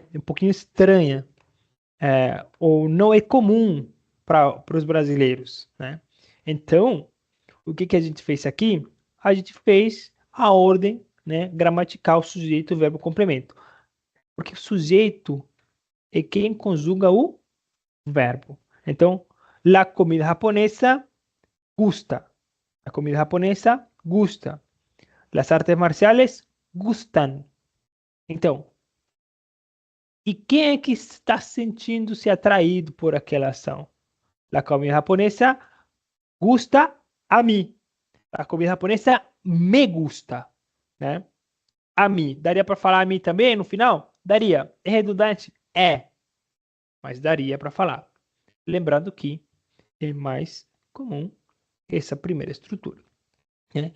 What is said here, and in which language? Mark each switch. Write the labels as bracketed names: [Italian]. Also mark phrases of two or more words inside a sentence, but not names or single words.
[Portuguese] É um pouquinho estranha, ou não é comum para os brasileiros, né? Então, o que que a gente fez aqui? A gente fez a ordem, né, gramatical, sujeito, verbo, complemento. Porque o sujeito é quem conjuga o verbo. Então, [Spanish] la comida japonesa gusta. La comida japonesa gusta. Las artes marciales gustan. [Portuguese] Então, e quem é que está sentindo-se atraído por aquela ação? [Spanish] La comida japonesa gusta [Portuguese] a mim. A comida japonesa [Spanish] me gusta, [Portuguese] né? A mim. Daria para falar a mim também no final? Daria. É redundante? É, mas daria para falar. Lembrando que é mais comum essa primeira estrutura, né?